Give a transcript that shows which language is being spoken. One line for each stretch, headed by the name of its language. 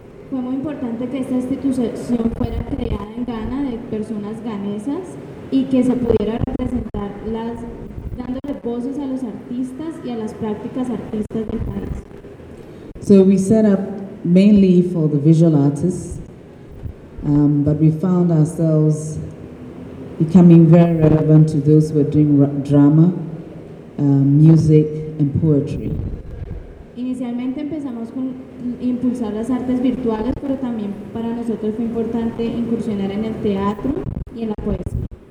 Spanish: Fue muy importante que esta institución fuera creada en Ghana de personas ghanesas y que se pudiera representar las dándole voces a los artistas y a las prácticas artistas del país.
English: So we set up mainly for the visual artists, but we found ourselves becoming very relevant to those who are doing drama, music, and poetry.
Spanish: Inicialmente empezamos con impulsar las artes virtuales, pero también para nosotros fue importante incursionar en el teatro y en la poesía.